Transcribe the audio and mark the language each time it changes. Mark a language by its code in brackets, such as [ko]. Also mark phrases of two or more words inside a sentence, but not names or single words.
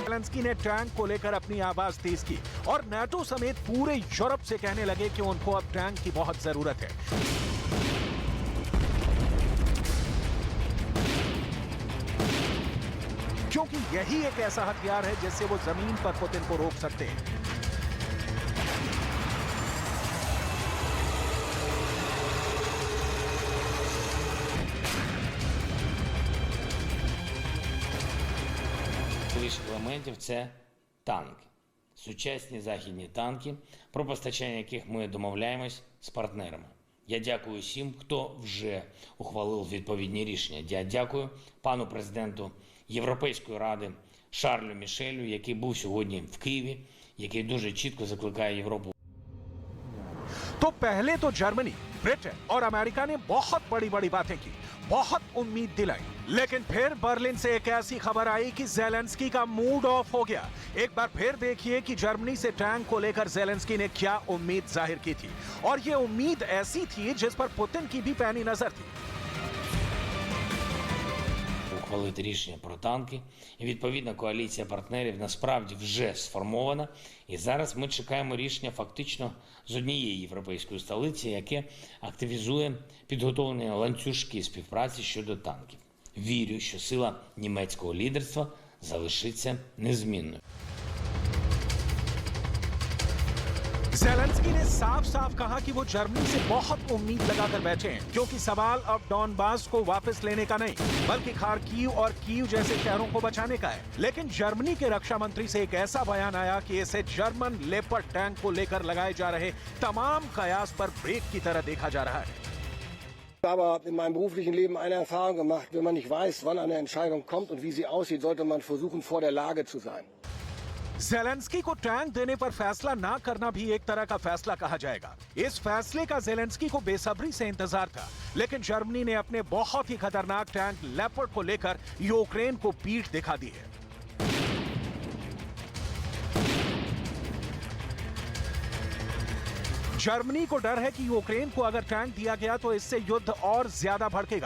[hi] ज़ेलेंस्की ने टैंक को लेकर अपनी आवाज तेज की और नाटो समेत पूरे यूरोप से कहने लगे कि उनको अब टैंक की बहुत जरूरत है, क्योंकि यही एक ऐसा हथियार है जिससे वो जमीन पर पुतिन को रोक सकते हैं। [uk] Елементів це танки, сучасні західні танки, про постачання яких ми домовляємось з партнерами. Я дякую всім, хто вже ухвалив відповідні рішення. Я дякую пану президенту Європейської ради Шарлю Мішелю, який був сьогодні в Києві, який дуже чітко закликає Європу. [hi] तो पहले तो जर्मनी, ब्रिटेन और अमेरिका ने बहुत बड़ी बातें की, बहुत उम्मीद दिलाई, लेकिन फिर बर्लिन से एक ऐसी खबर आई कि ज़ेलेंस्की का [en] mood off [hi] हो गया। एक बार फिर देखिए कि जर्मनी से टैंक को लेकर ज़ेलेंस्की ने क्या उम्मीद जाहिर की थी, और ये उम्मीद ऐसी थी जिस पर पुतिन की भी पैनी नजर थी। [uk] Ухвалити рішення про танки. І відповідна коаліція партнерів насправді вже сформована. І зараз ми чекаємо рішення фактично з однієї європейської столиці, яке активізує підготовлені ланцюжки співпраці щодо танків. Вірю, що сила німецького лідерства залишиться незмінною. [hi] ज़ेलेंस्की ने साफ कहा कि वो जर्मनी से बहुत उम्मीद लगाकर बैठे हैं, क्योंकि सवाल अब डॉनबास को वापस लेने का नहीं बल्कि खार्किव और कीव जैसे शहरों को बचाने का है। लेकिन जर्मनी के रक्षा मंत्री से एक ऐसा बयान आया कि इसे जर्मन लेपर्ड टैंक को लेकर लगाए जा रहे तमाम कयास पर ब्रेक की तरह देखा जा रहा है। [de] Aber in meinem beruflichen Leben eine Erfahrung gemacht: wenn man nicht weiß, wann eine Entscheidung kommt und wie sie aussieht, sollte man versuchen, vor der Lage zu sein. [hi] ज़ेलेंस्की को टैंक देने पर फैसला ना करना भी एक तरह का फैसला कहा जाएगा। इस फैसले का ज़ेलेंस्की को बेसब्री से इंतजार था, लेकिन जर्मनी ने अपने बहुत ही खतरनाक टैंक लेपर्ड को लेकर यूक्रेन को पीठ दिखा दी है। जर्मनी को डर है कि यूक्रेन को अगर टैंक दिया गया तो इससे युद्ध और ज्यादा भड़केगा।